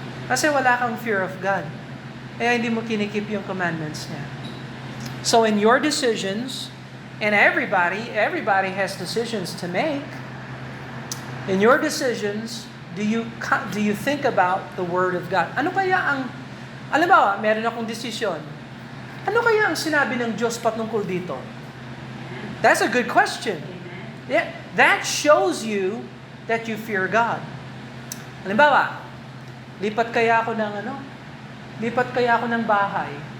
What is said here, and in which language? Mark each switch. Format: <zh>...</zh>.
<tl>Kasi wala kang fear of God. Kaya hindi mo kinikip yung commandments niya.</tl> <en>So in your decisions, and everybody has decisions to make. In your decisions, do you think about the Word of God?</en> <tl>Ano kaya ang, alam ba, meron akong desisyon. Ano kaya ang sinabi ng Diyos patungkol dito?</tl> <en>That's a good question. Yeah, that shows you that you fear God.</en> <tl>Halimbawa, lipat kaya ako ng bahay.</tl>